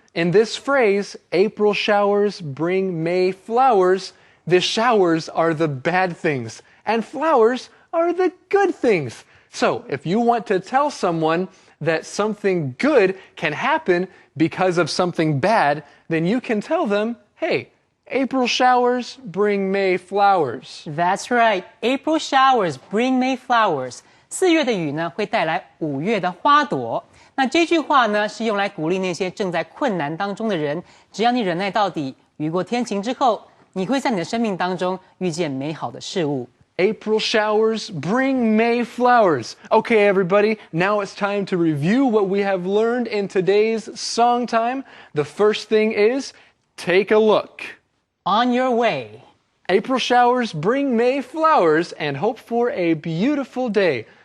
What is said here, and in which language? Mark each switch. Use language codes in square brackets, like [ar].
[en] In this phrase, April showers bring May flowers, the showers are the bad things, and flowers are the good things. So, if you want to tell someone that something good can happen because of something bad, then you can tell them, hey, April showers bring May flowers. That's right. April showers bring May flowers. [zh] 4月的雨呢，会带来5月的花朵。那这句话呢，是用来鼓励那些正在困难当中的人。只要你忍耐到底，雨过天晴之后，你会在你的生命当中遇见美好的事物。 [en] April showers bring May flowers. Okay, everybody, now it's time to review what we have learned in today's song time. The first thing is, take a look. On your way. April showers bring May flowers and hope for a beautiful day.